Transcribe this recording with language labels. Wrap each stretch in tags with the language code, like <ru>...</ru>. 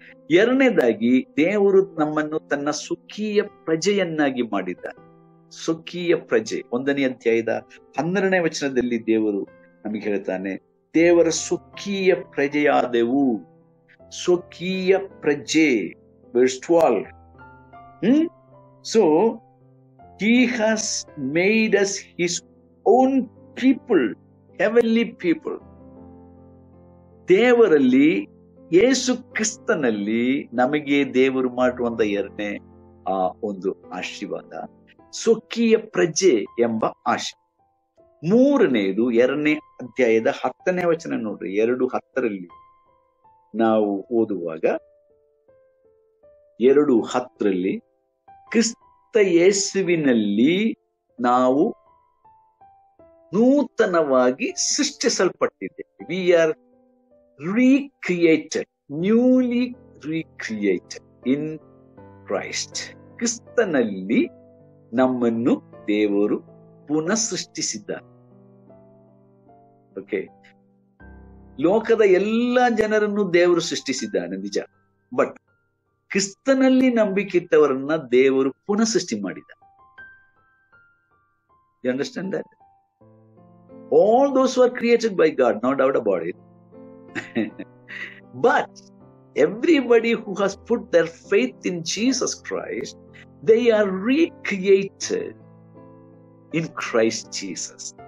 <kn>2ನೇದಾಗಿ, ದೇವರು ನಮ್ಮನ್ನು ತನ್ನ ಸ್ವಕೀಯ ಪ್ರಜೆಯನ್ನಾಗಿ ಮಾಡಿದ್ದಾನೆ. ಸ್ವಕೀಯ ಪ್ರಜೆ. 1ನೇ ಅಧ್ಯಾಯದ 12ನೇ ವಚನದಲ್ಲಿ ದೇವರು ನಮಗೆ ಹೇಳ್ತಾನೆ, ದೇವರ ಸ್ವಕೀಯ ಪ್ರಜೆಯಾದೆವು. ಸ್ವಕೀಯ ಪ್ರಜೆ, verse 12.</kn> <en>So he has made us his own people, heavenly people.</en> <kn>ದೇವರಲ್ಲಿ, ಯೇಸು ಕ್ರಿಸ್ತನಲ್ಲಿ ನಮಗೆ ದೇವರು ಮಾಡುವಂತ 2ನೇ ಒಂದು ಆಶೀರ್ವಾದ, ಸ್ವಕೀಯ ಪ್ರಜೆ ಎಂಬ ಆಶೀರ್ವಾದ. 3ನೇದು 2ನೇ ಅಧ್ಯಾಯದ 10ನೇ ವಚನ ನೋಡ್ರಿ. 2:10 ನಾವು ಓದುವಾಗ, 2:10 ಕ್ರಿಸ್ತ ಯೇಸುವಿನಲ್ಲಿ ನಾವು ನೂತನವಾಗಿ ಸೃಷ್ಟಿಸಲ್ಪಟ್ಟಿದ್ದೇವೆ.</kn> <en>We are recreated, newly recreated in Christ.</en> <kn>ಕ್ರಿಸ್ತನಲ್ಲಿ ನಮ್ಮನ್ನು ದೇವರು ಪುನಃ ಸೃಷ್ಟಿಸಿದ್ದಾರೆ. ಓಕೆ, ಲೋಕದ ಎಲ್ಲ ಜನರನ್ನು ದೇವರು ಸೃಷ್ಟಿಸಿದ್ದಾನೆ ನಿಜ, ಬಟ್ ಕ್ರಿಸ್ತನಲ್ಲಿ ನಂಬಿಕಿಟ್ಟವರನ್ನ ದೇವರು ಪುನಃ ಸೃಷ್ಟಿ ಮಾಡಿದ್ದಾರೆ.</kn> <en>You understand that? All those who are created by God, no doubt about it. But everybody who has put their faith in Jesus Christ, they are recreated in Christ Jesus.</en>